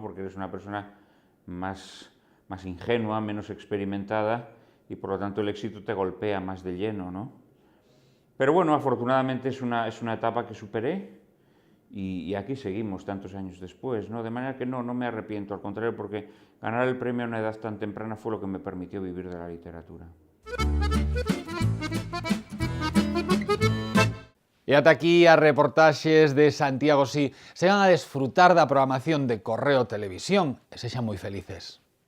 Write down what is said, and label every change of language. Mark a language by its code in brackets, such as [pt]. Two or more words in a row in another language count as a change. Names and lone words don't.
[es] Porque eres una persona más ingenua, menos experimentada, y por lo tanto el éxito te golpea más de lleno, ¿no? Pero bueno, afortunadamente es una etapa que superé, y aquí seguimos tantos años después, ¿no? De manera que no me arrepiento, al contrario, porque ganar el premio a una edad tan temprana fue lo que me permitió vivir de la literatura. [gl] E ata aquí as reportaxes de Santiago Sí. Se van a desfrutar da programación de Correo Televisión e sexan moi felices.